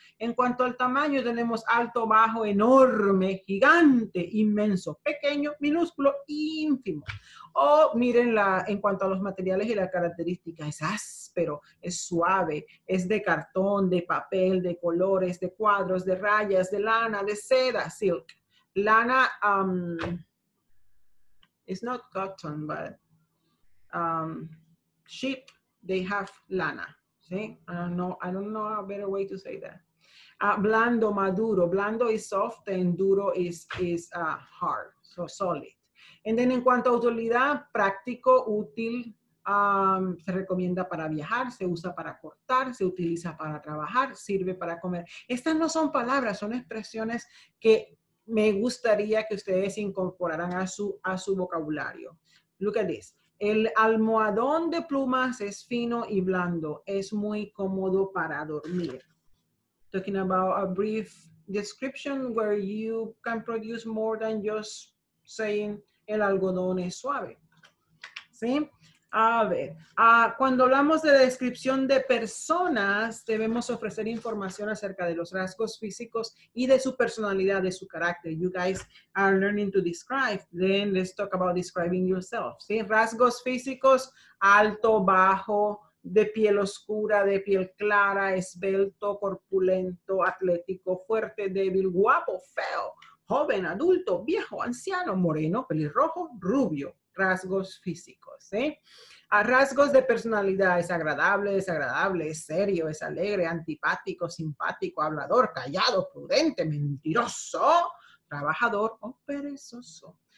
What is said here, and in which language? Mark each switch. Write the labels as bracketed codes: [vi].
[es] En cuanto al tamaño, tenemos alto, bajo, enorme, gigante, inmenso, pequeño, minúsculo, ínfimo. O miren en cuanto a los materiales y las características, es áspero, es suave, es de cartón, de papel, de colores, de cuadros, de rayas, de lana, de seda, silk. [en] Lana, it's not cotton, but sheep, they have lana. ¿Sí? I don't know a better way to say that. Blando, maduro. Blando is soft and duro is hard, so solid. And then [es] en cuanto a utilidad, práctico, útil, se recomienda para viajar, se usa para cortar, se utiliza para trabajar, sirve para comer. Estas no son palabras, son expresiones que me gustaría que ustedes incorporaran a su vocabulario. [en] Look at this. [es] El almohadón de plumas es fino y blando. Es muy cómodo para dormir. [en] Talking about a brief description where you can produce more than just saying [es] el algodón es suave. ¿Sí? A ver, cuando hablamos de descripción de personas, debemos ofrecer información acerca de los rasgos físicos y de su personalidad, de su carácter. [en] You guys are learning to describe. Then let's talk about describing yourself. [es] ¿Sí? Rasgos físicos, alto, bajo, de piel oscura, de piel clara, esbelto, corpulento, atlético, fuerte, débil, guapo, feo, joven, adulto, viejo, anciano, moreno, pelirrojo, rubio. Rasgos físicos, ¿sí? A rasgos de personalidad: es agradable, desagradable, es serio, es alegre, antipático, simpático, hablador, callado, prudente, mentiroso, trabajador o perezoso.